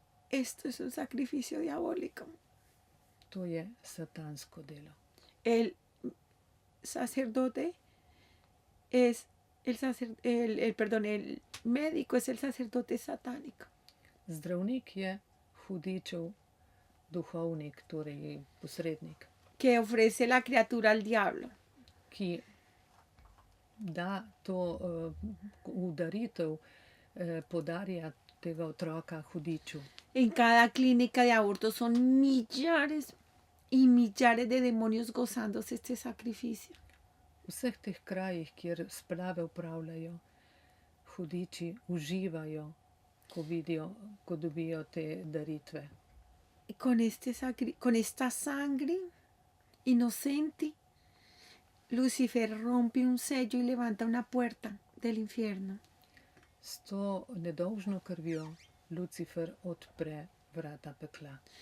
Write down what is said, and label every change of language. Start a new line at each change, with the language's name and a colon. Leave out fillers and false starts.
Spanish: Esto es un sacrificio diabólico.
Slovenian: To je satansko delo.
Spanish: El sacerdote es el médico es el sacerdote satánico.
Slovenian: Zdravnik je hudičev duhovnik, torej posrednik,
Spanish: Que ofrece la criatura al diablo.
Slovenian: ki da to udaritev, podarja tega otroka hudiču.
Spanish: En cada clínica de aborto son millares y millares de demonios gozándose este sacrificio.
Slovenian: V vseh teh krajih, kjer splave upravljajo, hudiči uživajo, ko vidijo, ko dobijo te daritve.
Spanish: Y con esta sangre inocente, Lucifer rompe un sello y levanta una puerta del infierno.
Slovenian: S to nedolžno krvjo Lucifer odpre vrata pekla.